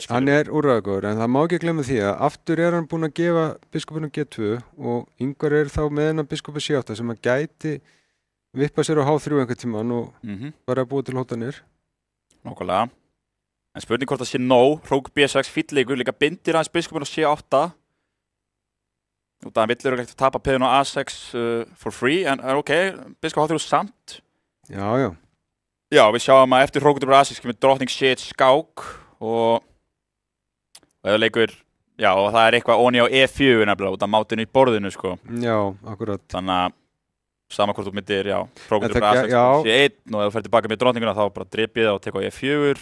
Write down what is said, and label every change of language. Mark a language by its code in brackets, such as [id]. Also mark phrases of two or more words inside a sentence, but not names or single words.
[is] Hann er úrræðagóður, en það má ekki glemma því að aftur er hann búinn að gefa biskupinu G2 og Ingvar er þá með hennan biskupi C8 sem að gæti vippa sér á H3 einhvern tímann og bara búið til hótanir. Nákvæmlega. En spurning hvort það sé nóg, hrókur B6 fýlleikur, líka bindir hans biskupinu á C8. Út af hann vill örugglega ekki tapa peðinu á A6 [en] for free, [is] en ok, biskup H3 samt. Já, já. Já, við sjáum að eftir hrókur A6 kemur drottning C1 skák og það leikur, já, og það er eitthvað onni á E4 nefnilega út af mátinu í borðinu, sko. Já, akkurat. Þannig að sama hvort þú myndir, já, hrókur A6 C1 og ef þú fer tilbaka með drottninguna þá bara dreipið það og tekur á E4.